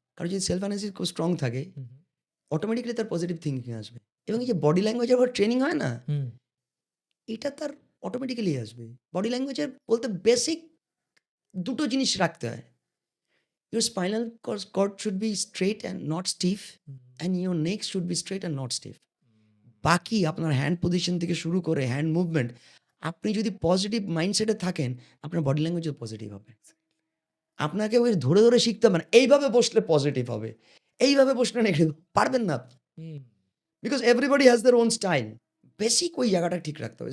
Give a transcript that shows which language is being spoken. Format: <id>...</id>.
<bn>কারো যদি self analysis খুব স্ট্রং থাকে, হুম, অটোমেটিক্যালি তার পজিটিভ থিংকিং আসবে। এবং এই যে বডি ল্যাঙ্গুয়েজের উপর ট্রেনিং হয় না? হুম, এটা তার অটোমেটিক্যালি আসবে। বডি ল্যাঙ্গুয়েজের বলতে বেসিক ২ টো জিনিস রাখতে হয়।</bn> <en>Your spinal cord should be straight and not stiff, hmm, and your neck should be straight and not stiff.</en> <bn>বাকি আপনার হ্যান্ড পজিশন থেকে শুরু করে হ্যান্ড মুভমেন্ট, আপনি যদি পজিটিভ মাইন্ডসেটে থাকেন, আপনার বডি ল্যাঙ্গুয়েজও পজিটিভ হবে। আপনাকে ওই ধরে শিখতে হবে না। এইভাবে বসলে পজিটিভ হবে। এইভাবে বসলে নেগেটিভ পারবেন না আপনি। হুম। Because everybody has their own style. Basic ওই জায়গাটা ঠিক রাখতে হবে।</bn>